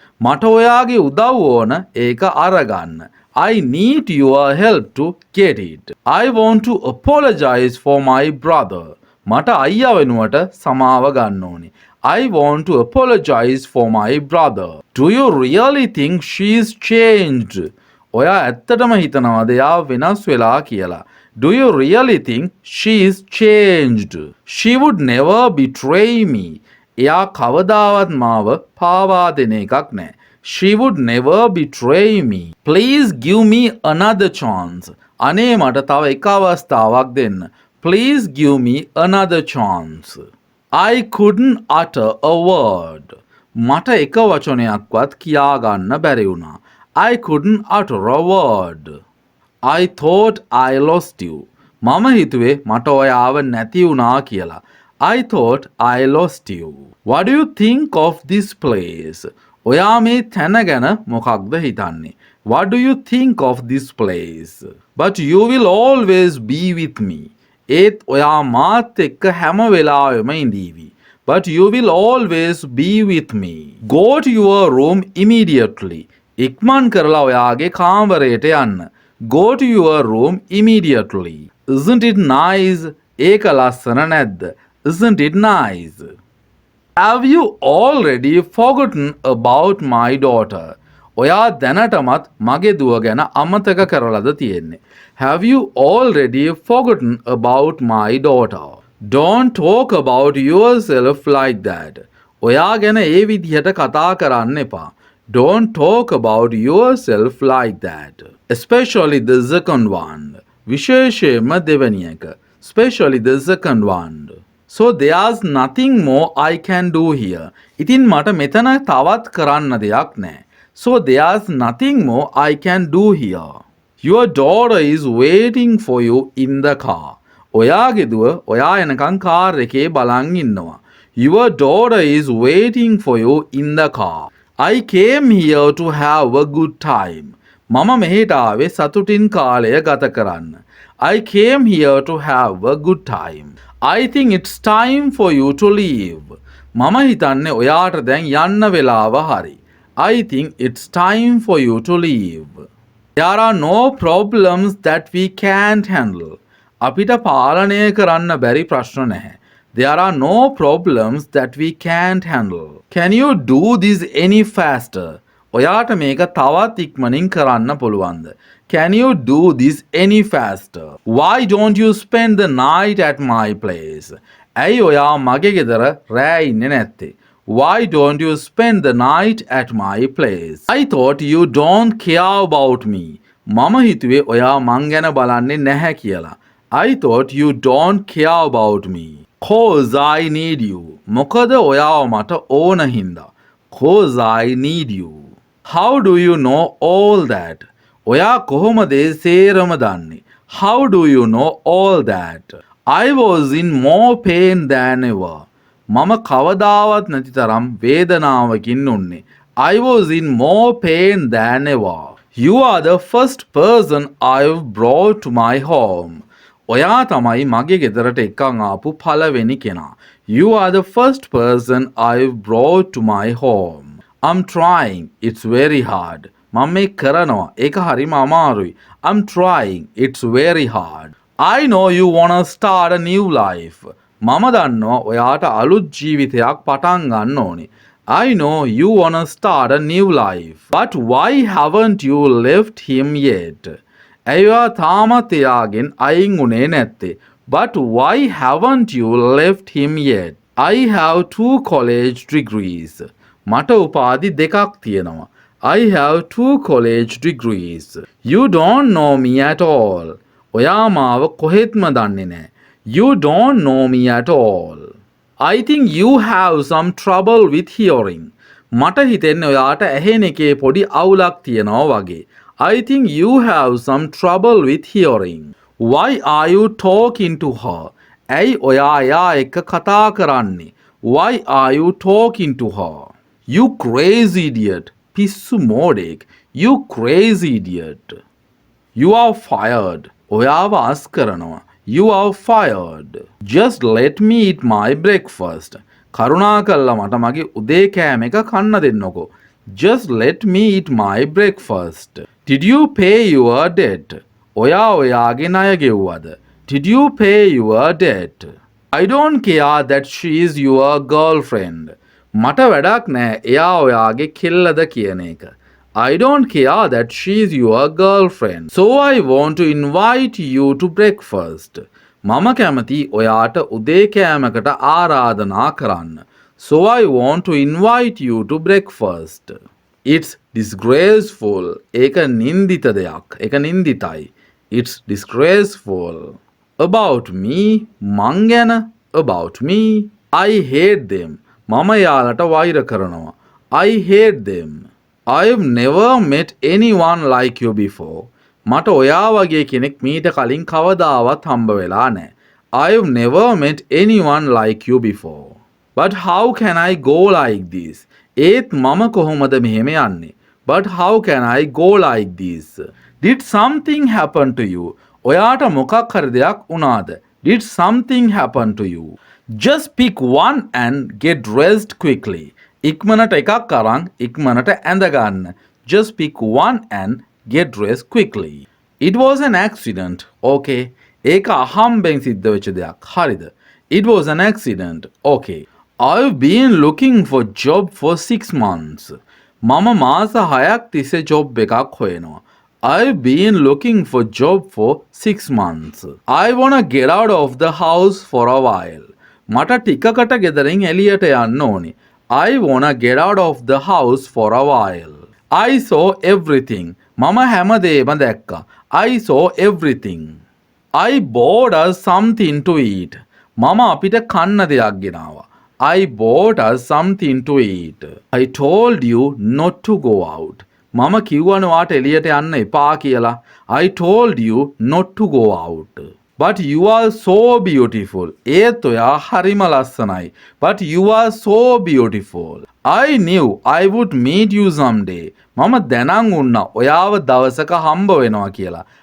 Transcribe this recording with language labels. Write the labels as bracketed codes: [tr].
[si] මට ඔයාගේ උදව් ඕන ඒක අරගන්න. [en] I need your help to get it. I want to apologize for my brother. [si] මට අයියා වෙනුවට සමාව ගන්න ඕනේ. [en] I want to apologize for my brother. Do you really think she's changed? [si] ඔයා ඇත්තටම හිතනවාද එයා වෙනස් වෙලා කියලා? [en] Do you really think she's changed? She would never betray me. [si] එයා කවදාවත් මාව පාවා දෙන එකක් නෑ. [en] She would never betray me. Please give me another chance. [si] අනේ මට තව එක අවස්ථාවක් දෙන්න. [en] Please give me another chance. I couldn't utter a word. [si] මට එක වචනයක්වත් කියා ගන්න බැරි වුණා. [en] I couldn't utter a word. I thought I lost you. [si] මම හිතුවේ මට ඔයාව නැති වුණා කියලා. [en] I thought I lost you. What do you think of this place? [si] ඔයා මේ තැන ගැන මොකක්ද හිතන්නේ? [en] What do you think of this place? But you will always be with me. [si] ඒත් ඔයා මාත් එක්ක හැම වෙලාවෙම ඉඳීවි. [en] But you will always be with me. Go to your room immediately. [si] ඉක්මන් කරලා ඔයාගේ කාමරයට යන්න. [en] Go to your room immediately. Isn't it nice? [si] ඒක ලස්සන නැද්ද? [en] Isn't it nice? Have you already forgotten about my daughter? [si] ඔයා දැනටමත් මගේ දුව ගැන අමතක කරලාද තියෙන්නේ? [en] Have you already forgotten about my daughter? Don't talk about yourself like that. [si] ඔයා ගැන ඒ විදිහට කතා කරන්න එපා. [en] Don't talk about yourself like that. Especially the second one. [si] විශේෂයෙන්ම දෙවැනි එක. [en] especially the second one. So there's nothing more I can do here. [si] ඉතින් මට මෙතන තවත් කරන්න දෙයක් නැහැ. [en] So there's nothing more I can do here. Your daughter is waiting for you in the car. [si] ඔයාගේ දුව ඔයා එනකන් කාර් එකේ බලන් ඉන්නවා. [en] Your daughter is waiting for you in the car. I came here to have a good time. [si] මම මෙහෙට ආවේ සතුටින් කාලය ගත කරන්න. [en] I came here to have a good time. I think it's time for you to leave. [si] මම හිතන්නේ ඔයාට දැන් යන්න වෙලාව හරි. [en] I think it's time for you to leave. There are no problems that we can't handle. [si] අපිට පාලනය කරන්න බැරි ප්‍රශ්න නැහැ. [en] There are no problems that we can't handle. Can you do this any faster? [si] ඔයාට මේක තවත් ඉක්මනින් කරන්න පුළුවන්ද? [en] Can you do this any faster? Why don't you spend the night at my place? [si] ඇයි ඔයා මගේ ගෙදර රෑ ඉන්නේ නැත්තේ? [en] Why don't you spend the night at my place? I thought you don't care about me. [si] මම හිතුවේ ඔයා මං ගැන බලන්නේ නැහැ කියලා. [en] I thought you don't care about me. Cause I need you. [si] මොකද ඔයාව මට ඕන හින්දා. [en] Cause I need you. How do you know all that? [si] ඔයා කොහොමද ඒ සේරම දන්නේ? [en] How do you know all that? I was in more pain than ever. [si] මම කවදාවත් නැති තරම් වේදනාවකින් උන්නේ. [en] I was in more pain than ever. You are the first person I've brought to my home. [si] ඔයා තමයි මගේ ගෙදරට එක්කන් ආපු පළවෙනි කෙනා. [en] You are the first person I've brought to my home. I'm trying. It's very hard. [si] මම මේ කරනවා. ඒක හරිම අමාරුයි. [en] I'm trying. It's very hard. I know you wanna start a new life. [si] මම දන්නවා ඔයාට අලුත් ජීවිතයක් පටන් ගන්න ඕනේ. [en] I know you wanna start a new life. But why haven't you left him yet? [si] ඇයි ඔයා තාමත් එයාගෙන් අයින් උනේ නැත්තේ? [en] But why haven't you left him yet? I have 2 college degrees. [si] මට උපාධි දෙකක් තියෙනවා. [en] I have 2 college degrees. You don't know me at all. [si] ඔයා මාව කොහෙත්ම දන්නේ නැහැ. [en] You don't know me at all. I think you have some trouble with hearing. [si] මට හිතෙන්නේ ඔයාට ඇහෙන එකේ පොඩි අවුලක් තියෙනවා වගේ. [en] I think you have some trouble with hearing. Why are you talking to her? [si] ඇයි ඔයා එයා එක්ක කතා කරන්නේ? [en] Why are you talking to her? You crazy idiot. [si] පිස්සු මෝඩෙක්. [en] You crazy idiot. You are fired. [si] ඔයාව අස් කරනවා. [en] You are fired. Just let me eat my breakfast. [si] කරුණා කළා මට මගේ උදේ කෑම එක කන්න දෙන්නකෝ. [en] Just let me eat my breakfast. Did you pay your debt? [si] ඔයා ඔයාගේ ණය ගෙව්වද? [en] Did you pay your debt? I don't care that she is your girlfriend. [si] මට වැඩක් නෑ එයා ඔයාගේ කෙල්ලද කියන එක. [en] I don't care that she is your girlfriend. So I want to invite you to breakfast. [si] මම කැමති ඔයාට උදේ කෑමකට ආරාධනා කරන්න. [en] So I want to invite you to breakfast. It's disgraceful. [si] ඒක නින්දිත දෙයක්. ඒක නින්දිතයි. [en] It's disgraceful. About me, [si] මං ගැන. [en] About me, I hate them. [si] මම යාලට වෛර කරනවා. [en] I hate them. I've never met anyone like you before. [si] මට ඔයා වගේ කෙනෙක් මීට කලින් කවදාවත් හම්බ වෙලා නැහැ. [en] I've never met anyone like you before. But how can I go like this? [si] ඒත් මම කොහොමද මෙහෙම යන්නේ? [en] But how can I go like this? Did something happen to you? [si] ඔයාට මොකක් හරි දෙයක් වුණාද? [en] Did something happen to you? Just pick one and get dressed quickly. [si] ඉක්මනට එකක් අරන් ඉක්මනට ඇඳ ගන්න. [en] Just pick one and get dressed quickly. It was an accident. Okay. [si] ඒක අහම්බෙන් සිද්ධ වෙච්ච දෙයක්. හරිද? [en] It was an accident. Okay. I've been looking for job for 6 months. [si] මම මාස 6ක් තිස්සේ ජොබ් එකක් හොයනවා. [en] I've been looking for job for 6 months. I wanna get out of the house for a while. [si] මට ටිකකට ගෙදරින් එළියට යන්න ඕනේ. [en] I wanna get out of the house for a while. I saw everything. [si] මම හැමදේම දැක්කා. [en] I saw everything. I bought us something to eat. [si] මම අපිට කන්න දෙයක් ගෙනාවා. [en] I bought us something to eat. I told you not to go out. [si] මම කිව්වනේ වාට එළියට යන්න එපා කියලා. [en] I told you not to go out. But you are so beautiful. [si] ඒත් ඔයා හරිම ලස්සනයි. [en] But you are so beautiful. I knew I would meet you someday. [si] මම දැනන් උන්නා ඔයාව දවසක හම්බ වෙනවා කියලා.